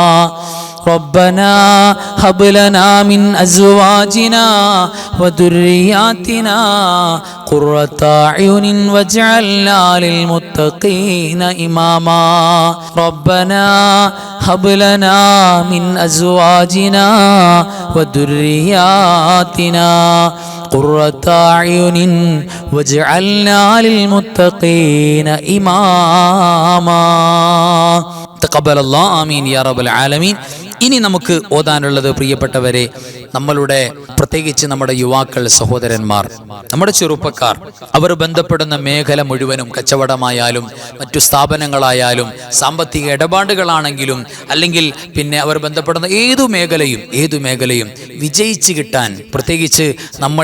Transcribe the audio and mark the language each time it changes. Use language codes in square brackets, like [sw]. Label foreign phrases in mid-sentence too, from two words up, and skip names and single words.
[ar] ربنا هب لنا من أزواجنا وذرياتنا قرة أعين واجعلنا للمتقين إماما. ربنا هب لنا من أزواجنا وذرياتنا قرة أعين واجعلنا للمتقين إماما. تقبل الله. آمين يا رب العالمين. [ml] ഇനി നമുക്ക് ഓതാനുള്ളത് പ്രിയപ്പെട്ടവരെ, നമ്മളുടെ പ്രത്യേകിച്ച് നമ്മുടെ യുവാക്കൾ, സഹോദരന്മാർ, നമ്മുടെ ചെറുപ്പക്കാർ, അവർ ബന്ധപ്പെടുന്ന മേഖല മുഴുവനും കച്ചവടമായാലും മറ്റു സ്ഥാപനങ്ങളായാലും സാമ്പത്തിക ഇടപാടുകളാണെങ്കിലും അല്ലെങ്കിൽ പിന്നെ അവർ ബന്ധപ്പെടുന്ന ഏതു മേഖലയും വിജയിച്ച് കിട്ടാൻ, പ്രത്യേകിച്ച് നമ്മൾ